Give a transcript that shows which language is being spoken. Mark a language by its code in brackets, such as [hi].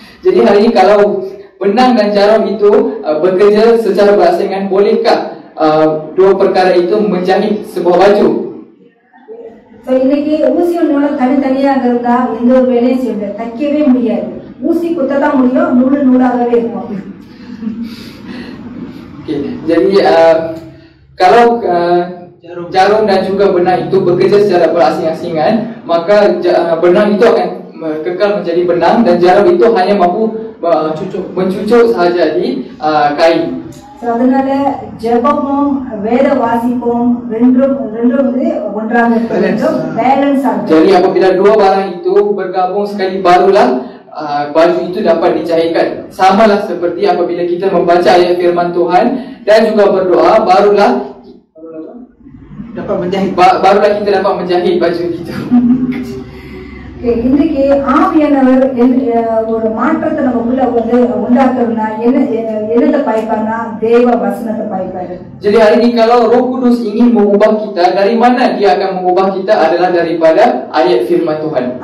[ms] Jadi hari ini kalau benang dan jarum itu bekerja secara berasingan, bolehkah dua perkara itu menjahit sebuah baju? [ta] So இன்னைக்கு ஊசியும் நூலும் தனித்தனியாக இருந்தா எந்த ஒரு வேலையும் செய்ய முடியாது, தைக்கவே முடியாது. ஊசி குத்ததான் முடியும், நூலு நூலாகவே இருக்கும். Okay. [ms] Jadi kalau jarum dan juga benang itu bekerja secara berasing-asingan, maka benang itu akan kekal menjadi benang dan jarum itu hanya mampu mencucuk sahaja di kain. [ta] அதனால ஜெபமும் வேத வாசிப்பும் ரெண்டும் வந்து ஒன்றாக இருக்க வேண்டும், பேலன்ஸ் ஆகும். [ms] Jadi apabila dua barang itu bergabung sekali, barulah baju itu dapat dijahitkan. Samalah seperti apabila kita membaca ayat firman Tuhan dan juga berdoa, barulah kita dapat menjahit baju itu. [ta] இன்றைக்கு ஆவியானவர் ஒரு மாற்றத்தை நமக்குள்ள வந்து உண்டாக்குறதுனா என்னத்தை பாய்ப்பார்னா தேவ வசனத்தை பாய்ப்பாரு. [ms] Jadi hari ini kalau Roh Kudus ingin mengubah kita, dari mana dia akan mengubah kita adalah daripada ayat firman Tuhan.